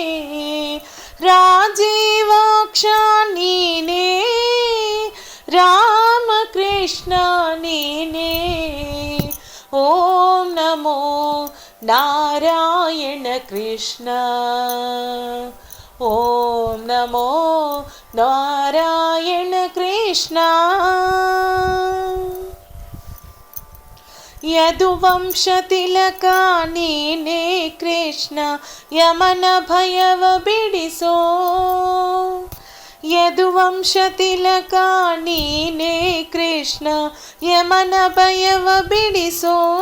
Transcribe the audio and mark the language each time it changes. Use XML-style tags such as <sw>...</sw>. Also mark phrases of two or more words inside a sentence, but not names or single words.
<kn>ರಾಜೀವಾಕ್ಷ ನೀನೇ ರಾಮಕೃಷ್ಣ ನೀನೇ.</kn> <sa>ఓం నమో నారాయణ కృష్ణ. ఓం నమో నారాయణ కృష్ణ.</sa> <kn>ಯದುವಂಶತಿಲಕ ನೀನೇ ಕೃಷ್ಣ ಯಮನ ಭಯವ ಬಿಡಿಸೋ. ಯದುವಂಶತಿಲಕ ನೀನೇ ಕೃಷ್ಣ ಯಮನ ಭಯವ ಬಿಡಿಸೋ.</kn>